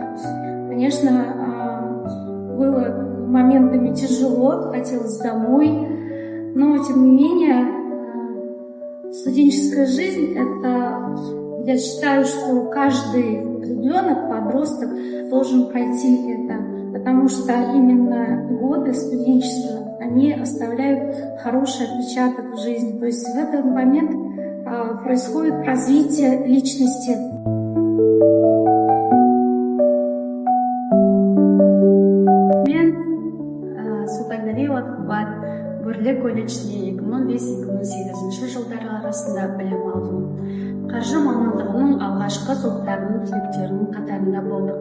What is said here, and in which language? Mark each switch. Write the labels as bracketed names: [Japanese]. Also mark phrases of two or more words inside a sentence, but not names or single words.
[Russian] Конечно, было моментами тяжело, хотелось домой, но тем не менее студенческая жизнь — это, я считаю, что каждый ребенок, подросток должен пройти это, потому что именно годы студенчества, они оставляют хороший отпечаток в жизни. То есть в этот момент происходит развитие личности. [Kazakh] Мен Сұлтанғалиева Қымбат Бөрлі колледжінде 2005-2008 жылдары арасында білім алдым. Қаржы мамандығының алғашқы топтарының түлектерінің қатарында болдық.